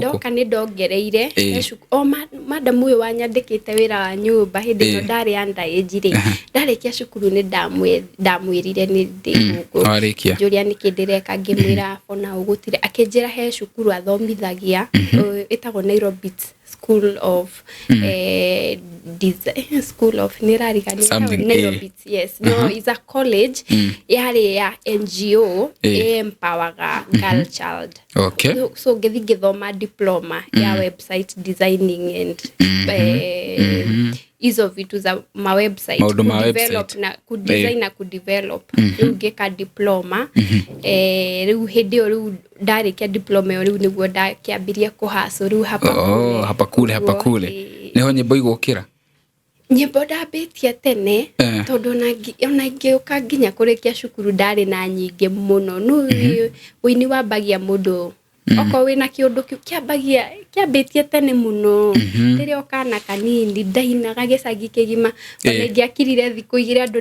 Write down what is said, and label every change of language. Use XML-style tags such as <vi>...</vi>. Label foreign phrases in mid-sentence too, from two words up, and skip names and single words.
<ki>ndoka nĩ ndongereire madam ũyũ wanyandĩkĩte wĩra wa nyũmba hĩndĩ ĩyo ndarĩ underage rĩ ndarĩkia cukuru nĩ ndamwĩrire nĩ ndĩ gũkũ njũria nĩkĩ ndĩreka ngĩmwĩra ona ũgũtire akĩnjĩra he cukuru athomithagia ĩtagwo Nairobi School of</ki> <en>Design School of Nairobi no is a college</en> <ki>yari ya NGO</ki> <en>empower girl child so</en> <ki>ngĩthoma diploma ya</ki> <en>website designing and</en> <sw>hizo vitu za ma website</sw> <ki>develop na design na develop rĩu ngĩka diploma rĩu hĩndĩ ĩyo rĩu ndarĩkia diploma ĩyo rĩu nĩguo ndakĩambirie kũhaso rĩu hapa kule niho nyĩmbo igũkĩra nyĩmbo ndambĩtie tene tondũ ona ngĩũka nginya kũrĩkia cukuru ndarĩ na nyingĩ mũno no wĩini wambagia mũndũ oko wĩna kĩũndũ kĩambĩtie tene mũno rĩrĩa okana kanini ndainaga gĩcagi kĩgima ona ngĩakirire thikũ igĩrĩ andũ</ki>